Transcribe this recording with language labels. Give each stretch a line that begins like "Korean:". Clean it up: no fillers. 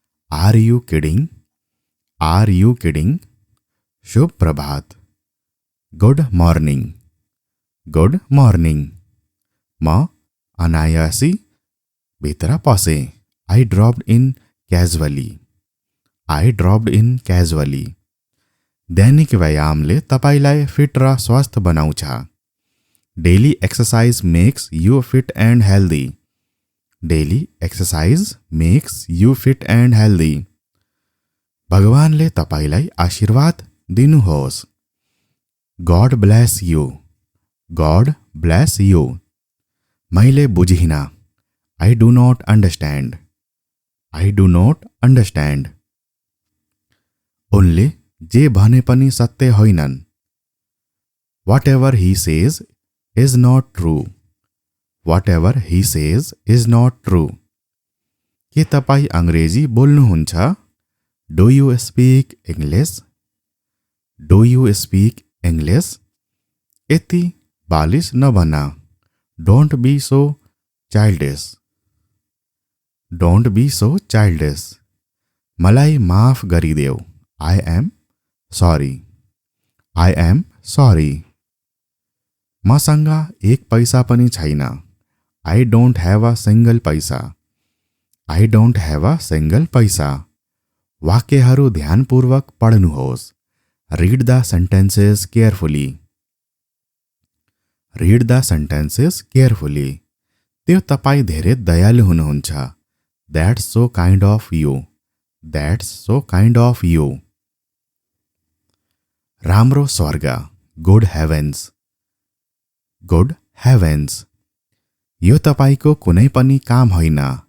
English: Are you kidding? Are you kidding?
Nepali: शुभ प्रभात।
English: Good morning. Good morning.
Nepali: म अनायासी भित्र पसेँ।
English: I dropped in casually. I dropped in casually.
Nepali: दैनिक व्यायामले तपाईलाई fit र स्वस्थ बनाउँछ।
English: Daily exercise makes you fit and healthy. Daily exercise makes you fit and healthy.
Nepali: भगवानले तपाईलाई आशीर्वाद दिनुहोस्।
English: God bless you. God bless you.
Nepali: मैले बुझिन।
English: I do not understand. I do not understand.
Nepali: उनले जे भने पनि सत्य होइनन्।
English: Whatever he says is not true. Whatever he says is not true.
Nepali: के तपाईँ अंग्रेजी बोल्नुहुन्छ?
English: Do you speak English? Do you speak English?
Nepali: यति बालिश नबन।
English: Don't be so childish. Don't be so childish.
Nepali: मलाई माफ गरिदेऊ।
English: I am sorry. I am sorry.
Nepali: मसँग एक पैसा पनि छैन।
English: I don't have a single पैसा। I don't have a single पैसा।
Nepali: वाक्यहरू ध्यानपूर्वक पढ्नुहोस्।
English: Read the sentences carefully. Read the sentences carefully.
Nepali: त्यो तपाईँ धेरै दयालु हुनुहुन्छ।
English: That's so kind of you. That's so kind of you.
Nepali: राम्रो स्वर्ग।
English: Good heavens. Good heavens.
Nepali: यो तपाईको कुनै पनि काम होइन।